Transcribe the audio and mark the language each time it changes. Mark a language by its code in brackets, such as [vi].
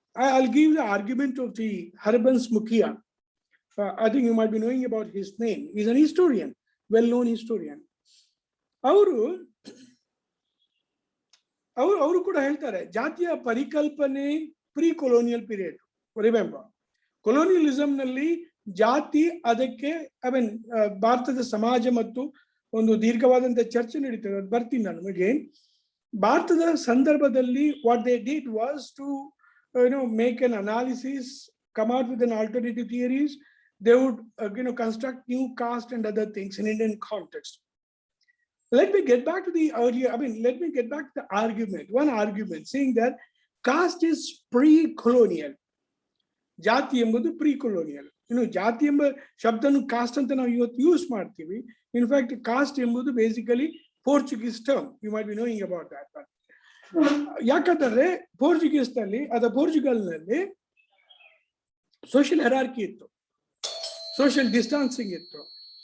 [en] I'll give the argument of the Harbans Mukhia. I think you might be knowing about his name. He's an historian, well-known historian. [kn] ಅವರು ಕೂಡ ಹೇಳ್ತಾರೆ ಜಾತಿಯ ಪರಿಕಲ್ಪನೆ pre colonial period. Remember, ಕೊಲೋನಿಯಲಿಸಂ ನಲ್ಲಿ ಜಾತಿ ಅದಕ್ಕೆ ಭಾರತದ ಸಮಾಜ ಮತ್ತು ಒಂದು ದೀರ್ಘವಾದಂತಹ ಚರ್ಚೆ ನಡೀತದೆ, ಅದು ಬರ್ತೀನಿ ನಾನು ನಿಮಗೆ. ಭಾರತದ ಸಂದರ್ಭದಲ್ಲಿ [en] What they did was to make an analysis, come out with an alternative theories. They would construct new caste and other things in Indian context. Let me get back to the earlier, let me get back to the argument. One argument saying that caste is pre-colonial. [kn] ಜಾತಿ ಎಂಬುದು pre-colonial. ಜಾತಿ ಎಂಬ ಶಬ್ದನು cost ಅಂತ ನಾವು ಇವತ್ತು use ಮಾಡ್ತೀವಿ. In fact cost ಎಂಬುದು basically Portuguese term. [en] You might be knowing about that. [kn] ಯಾಕಂದ್ರೆ ಪೋರ್ಚುಗಲ್ನಲ್ಲಿ ಸೋಷಿಯಲ್ ಹೆರಾರ್ಕಿ ಇತ್ತು, ಸೋಷಿಯಲ್ ಡಿಸ್ಟಾನ್ಸಿಂಗ್ ಇತ್ತು.